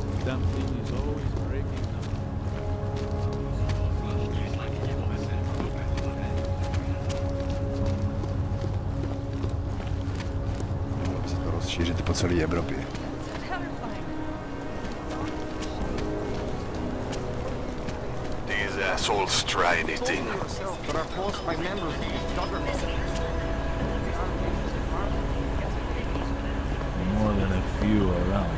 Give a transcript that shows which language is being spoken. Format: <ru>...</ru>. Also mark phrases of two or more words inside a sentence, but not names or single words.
<en>Something is always breaking down.</en> <cs>Mohlo by se to rozšířit po celé Evropě.</cs> <en>These assholes try anything. But are forced by members of the government. More than a few around.</en>